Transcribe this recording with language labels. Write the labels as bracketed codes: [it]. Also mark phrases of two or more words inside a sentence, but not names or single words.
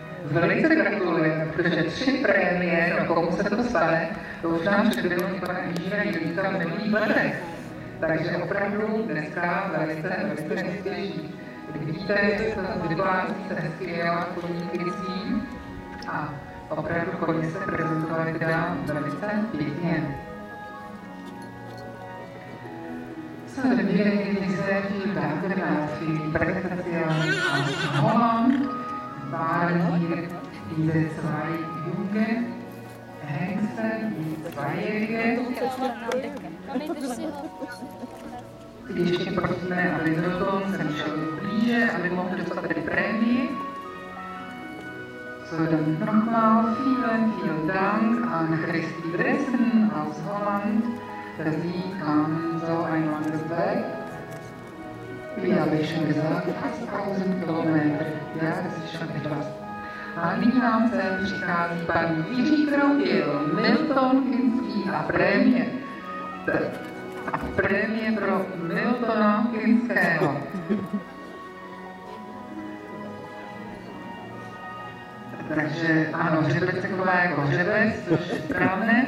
[cs] velice gratulujeme, protože 3 prémie, no komu se to stane, to už nám předvedl pan inženýr Judita v minulých letech. Takže opravdu dneska velice nestěží. Vidíte, že se vyplácí se hezky koní krycí a opravdu koně se prezentovaly teda velice pěkně. [de] So, dann wieder sehr viel Dank für die Präsentation aus Holland. Waren hier diese 2 junge Hengste, die Zweijährige. [cs] Ještě prosíme, aby Milton sem šel blíže, aby mohl dostat tedy prémii. [de] So, dann nochmal vielen Dank an Christi Dressen aus Holland. Für sie kam so ein langes Weg. Wie habe ich schon gesagt, fast 1000 Kilometer. Ja, das ist schon etwas. [cs] A nyní nám sem přichází paní Jiří Kroupěl, Milton Kinský a prémie. A prémie pro Miltona Kinského. Takže ano, hřebec se chová jako hřebec, což je správné.